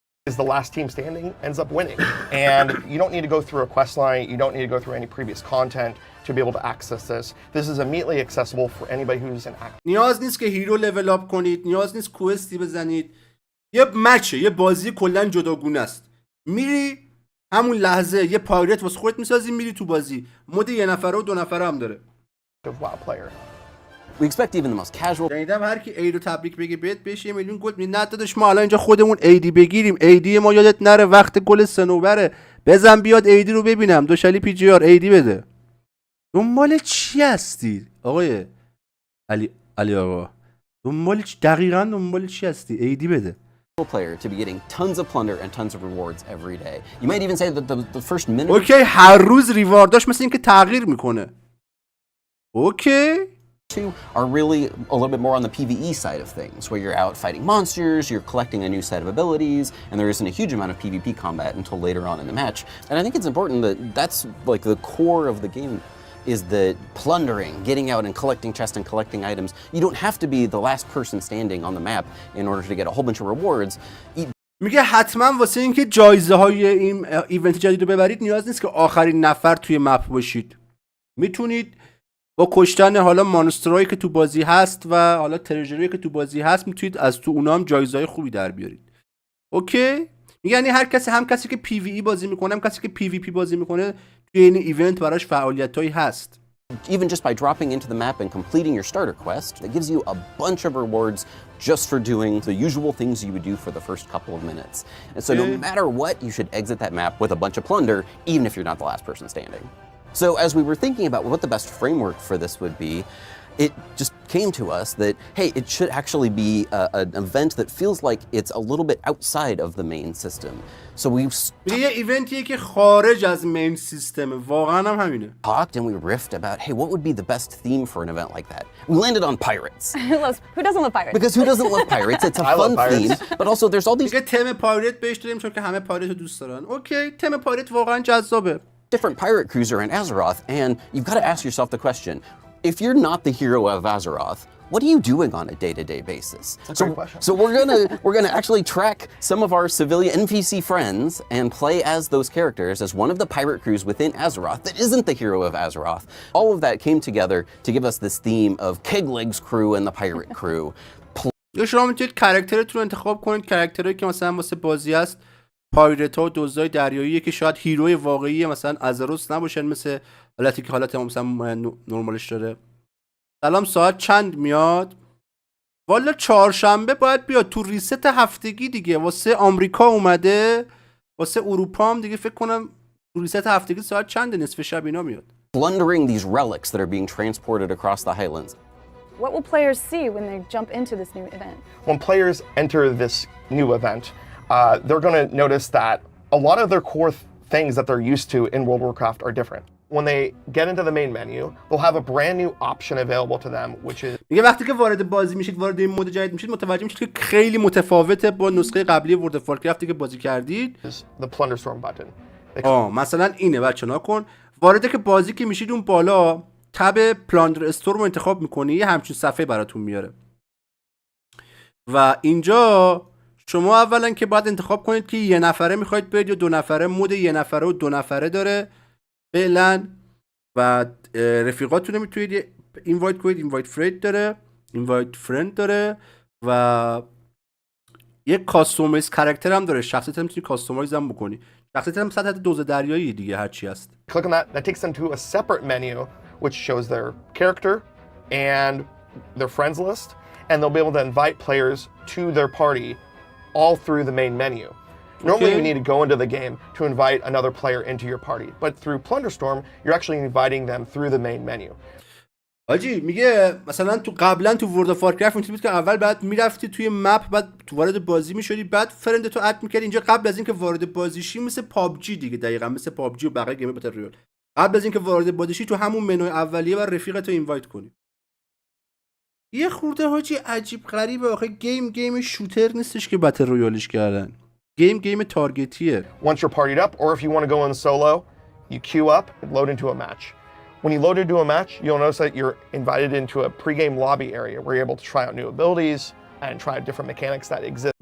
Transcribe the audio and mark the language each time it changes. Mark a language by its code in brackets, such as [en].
[en] is the last team standing ends up winning. And you don't need to go through a quest line, you don't need to go through any previous content to be able to access this. This is immediately accessible for anybody who's an active. [fa] نیاز نیست که هیرو لول اپ کنید، نیاز نیست کوستی بزنید. یه مچه، یه بازی کلا جداگونه است. میری همون لحظه یه پایرت واسه خودت میسازی میری تو بازی. مود یه نفره و 2 نفره هم داره. [en] WoW player. We expect even the most casual [fa] شنیدم هر کی عید رو تبریک بگه بهش 1 میلیون گلد میده. نه داداش ما الان اینجا خودمون عیدی بگیریم. عیدی ما یادت نره وقت گل سنوبره. بزن بیاد عیدی رو ببینم. دوشالی پی جی آر عیدی بده. دنبال چی هستی آقای علی آقا؟ دنبال چی هستی؟ عیدی بده. [en] player to be getting tons of plunder and tons of rewards every day. You might even say that the first minute [fa] اوکی هر روز ریوارداش مثل این که تغییر میکنه. اوکی [en] Two are really a little bit more on the PvE side of things, where you're out fighting monsters, you're collecting a new set of abilities, and there isn't a huge amount of PvP combat until later on in the match. And I think it's important that that's like the core of the game, is that plundering, getting out and collecting chests and collecting items. You don't have to be the last person standing on the map in order to get a whole bunch of rewards. [fa] میگه حتما واسه اینکه جایزه های این ایونت جدید رو ببرید نیاز نیست که آخرین نفر توی مپ باشید. میتونید با کشتن حالا مانسترایی که تو بازی هست و حالا ترژری که تو بازی هست میتونید از تو اونام جایزهای خوبی در بیارید. اوکی؟ یعنی هر کسی، هم کسی که پی وی ای بازی میکنه هم کسی که پی وی پی بازی میکنه توی این ایونت براش فعالیتایی هست. [en] Even just by dropping into the map and completing your starter quest, that gives you a bunch of rewards just for doing the usual things you would do for the first couple of minutes. And so no matter what, you should exit that map with a bunch of plunder, even if you're not the last person standing. So as we were thinking about what the best framework for this would be, it just came to us that, hey, it should actually be an event that feels like it's a little bit outside of the main system. So we [fa] یه ایونتیه که خارج از مین سیستمه. واقعا هم همینه. [en] talked and we riffed about, hey, what would be the best theme for an event like that? We landed on pirates. Who doesn't love pirates? Because who doesn't love pirates? It's a fun theme, but also there's all these [fa] دیگه تم پایرت بهش داریم چون که همه پایرت رو دوست دارن. اوکی، تم پایرت واقعا جذابه. [en] different pirate crews are in Azeroth, and you've got to ask yourself the question, if you're not the hero of Azeroth, what are you doing on a day-to-day basis? That's a great question. So we're gonna actually track some of our civilian NPC friends and play as those characters as one of the pirate crews within Azeroth that isn't the hero of Azeroth. All of that came together to give us this theme of Kegleg's crew and the pirate crew. [fa] یا شما میتونید کاراکترتون رو انتخاب کنید، کاراکتری که مثلا واسه بازی هست پایرت ها و دزدای دریایی که شاید هیروی واقعی مثلا ازروس نباشن، مثل حالتی که حالت مثلا نرمالش داره. سلام، ساعت چند میاد؟ والا چهارشنبه باید بیاد تو ریست هفتگی دیگه. واسه آمریکا اومده، واسه اروپا هم دیگه فکر کنم تو ریست هفتگی ساعت چنده؟ نصف شب اینا میاد. [en] Plundering these relics that are being transported across the highlands. What will players see when they jump into this new event? When players enter this new event, they're going to notice that a lot of their core things that they're used to in World of Warcraft are different. When they get into the main menu, they'll have a brand new option available to them, which is [fa] میگه وقتی که وارد بازی میشید، وارد این مود جدید میشید، متوجه میشید که خیلی متفاوته با نسخه قبلی ورد اف وارکرافتی که بازی کردید. [en] the Plunderstorm button. [fa] مثلا اینه بچه نکن، وارد که بازی که میشید اون بالا تب پلاندر استور رو انتخاب میکنی، یه همچین صفحه براتون میاره و اینجا شما اولا که باید انتخاب کنید که یه نفره میخواید برید یا دو نفره. مود یه نفره و دو نفره داره فعلا و رفیقاتون رو میتونید اینوایت کنید. اینوایت فرند داره، اینوایت فرند داره و یک کاستومایز کاراکتر هم داره. شخصیت هم میتونید کاستومایز هم بکنی. شخصیت هم سطح دوز دریایی دیگه هرچی هست. [en] Click on that takes them to a separate menu which shows their character and their friends list, and they'll be able to invite players to their party all through the main menu. Normally you need to go into the game to invite another player into your party, but through Plunderstorm you're actually inviting them through the main menu. [fa] آجی میگه مثلا تو قبلا تو ورد اف وارکرافت اینطوری بود که اول بعد میرفتی توی مپ، بعد تو وارد بازی میشدی، بعد فرند تو اد میکردی. اینجا قبل از اینکه وارد بازی شی مثل پابجی دیگه، دقیقاً مثل پابجی و بقیه گیم بتل رویال، قبل از اینکه وارد بازی شی تو همون منوی اولیه و رفیقتو اینوایت کنی. یه خورده حاجی عجیب غریبه آخه. گیم شوتر نیستش که بتل رویالش کردن. گیم تارگتیه. [en] Once you're partied up, or if you want to go in solo, you queue up and load into a match. When you load into a match, you'll notice that you're invited into a pre-game lobby area where you're able to try out new abilities and try out different mechanics that exist.